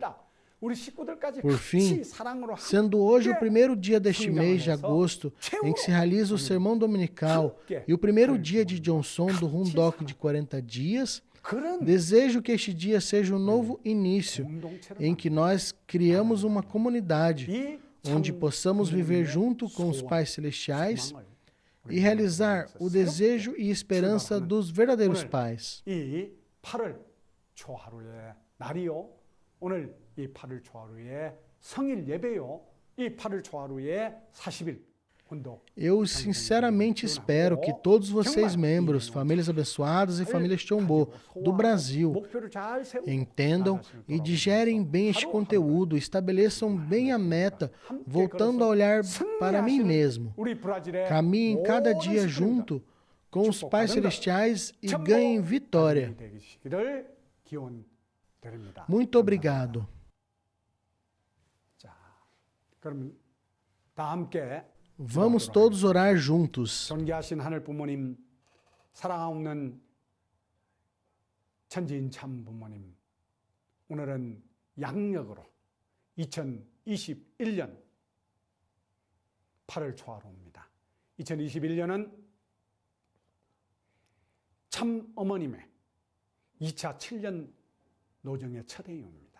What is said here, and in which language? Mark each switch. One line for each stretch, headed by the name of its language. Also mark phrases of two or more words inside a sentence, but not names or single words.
Portuguese: Por fim, sendo hoje o primeiro dia deste mês de agosto em que se realiza o sermão dominical e o primeiro dia de Johnson do Hundok de 40 dias, desejo que este dia seja um novo início em que nós criamos uma comunidade onde possamos viver junto com os pais celestiais e realizar o desejo e esperança dos verdadeiros pais.
Korean: 오늘 이 8월 초하루의 성일 예배요. 이 8월 초하루의 40일 혼독.
Portuguese: Eu sinceramente espero que todos vocês, membros, famílias abençoadas e famílias Chombo do Brasil, entendam e digerem bem este conteúdo, estabeleçam bem a meta, voltando a olhar para mim mesmo. Caminhem cada dia junto com os pais celestiais e ganhem vitória. Muito obrigado. Vamos todos orar juntos.
Korean: 존귀하신 하늘 부모님, 사랑하옵는 천지인 참 부모님, 오늘은 양력으로 2021년 8월 초하루입니다. 2021년은 참 어머님의 2차 7년 노정의 첫 해입니다.